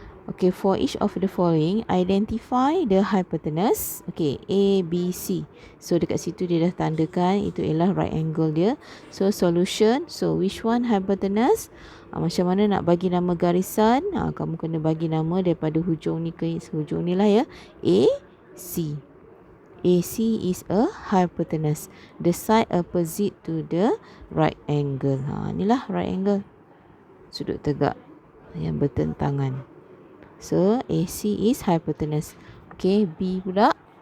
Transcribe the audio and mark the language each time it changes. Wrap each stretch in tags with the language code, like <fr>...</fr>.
<en>Okay, for each of the following, identify the hypotenuse. Okay, A, B, C.</en> <ms>So dekat situ dia dah tandakan itu ialah right angle dia.</ms> <en>So solution, so which one hypotenuse?</en> <ms>Macam mana nak bagi nama garisan? Kamu kena bagi nama daripada hujung ni ke hujung ni lah ya. A, C.</ms> <en>AC is a hypotenuse, the side opposite to the right angle.</en> <ms>Inilah right angle, sudut tegak yang bertentangan.</ms> <en>So AC is hypotenuse. Okay, B</en> <ms>pula.</ms>